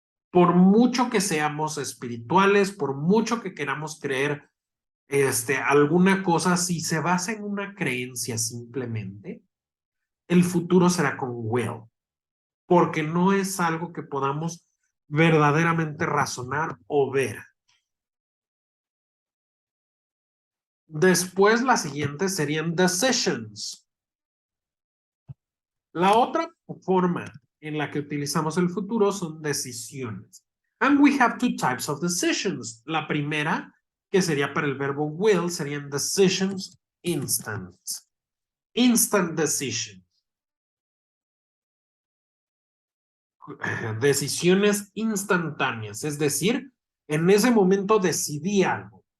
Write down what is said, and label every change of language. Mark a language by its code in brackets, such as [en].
[es] Por mucho que seamos espirituales, por mucho que queramos creer alguna cosa, si se basa en una creencia simplemente, el futuro será con will, porque no es algo que podamos verdaderamente razonar o ver. Después, las siguientes serían decisions. La otra forma en la que utilizamos el futuro son decisiones. [en] And we have two types of decisions. [es] La primera, que sería para el verbo will, serían decisions instant. [en] Instant decision. [es] Decisiones instantáneas, es decir, en ese momento decidí algo.